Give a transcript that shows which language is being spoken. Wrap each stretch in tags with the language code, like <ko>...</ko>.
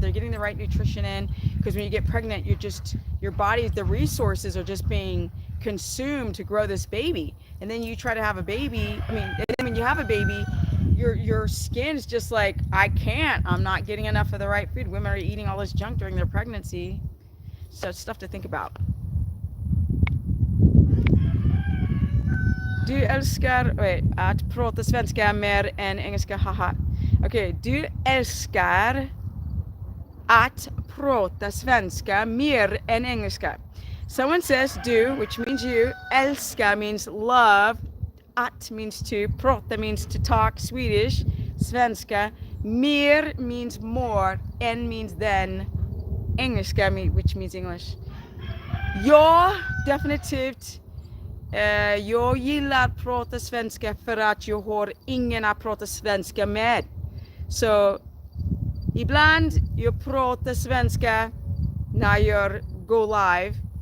<en>They're getting the right nutrition in, because when you get pregnant, your body, the resources are just being consumed to grow this baby. And then you try to have a baby. And then when you have a baby, your skin's just like, I'm not getting enough of the right food. Women are eating all this junk during their pregnancy. So it's stuff to think about.</en> <sv>Du älskar att prata svenska mer än engelska, haha. Okej, du älskar att prata svenska mer än engelska.</sv> <en>Someone says du, which means you. Älska means love. Att means to. Prata means to talk, Swedish. Svenska. Mer means more. En means then. Engelska, which means English.</en> <sv>Ja, definitivt. Jag gillar att prata svenska för att jag har ingen att prata svenska med. Så ibland jag pratar svenska när jag går live.</sv>